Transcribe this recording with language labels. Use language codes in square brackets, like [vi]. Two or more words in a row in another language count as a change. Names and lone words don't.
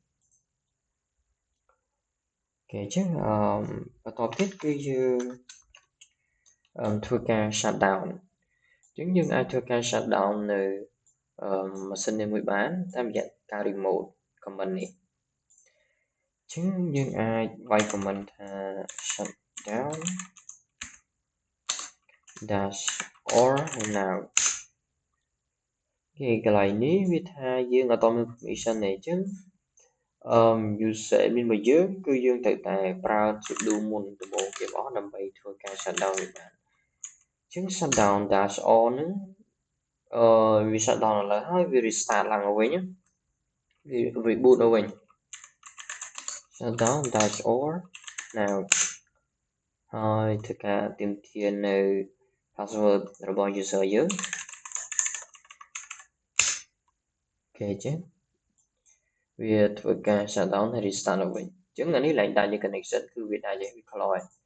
[km] អូខេអញ្ចឹងបន្តទៀតគឺយើងធ្វើការ shutdown អញ្ចឹងយើងអាចធ្វើការ shutdown នៅម៉ាស៊ីននេះមួយបានតាមរយៈការ [en] remote comment [km] នេះអញ្ចឹងយើងអាចវាយ comment ថា shutdown [en] dash or now [km] គេកន្លែងនេះវាថាយើងអត់មាន permission ទេអញ្ចឹង [en] user admin [km] របស់យើងគឺយើងត្រូវតែប្រើ sudo មុនដំបូងគេអស់ដើម្បីធ្វើការ shutdown វាបានអញ្ចឹង [en] shutdown dash or [km] ហ្នឹងវា shutdown ឥឡូវហើយវា restart ឡើងមកវិញវា reboot មកវិញ [en] shutdown dash or now [km] ហើយធ្វើការទាមទារនៅ password របស់ user យើង អូខេអញ្ចឹងវាធ្វើការ shutdown ហើយ restart មកវិញអញ្ចឹងអានេះឡើងដាច់ connection គឺវាដាច់ហើយវាខ្លោច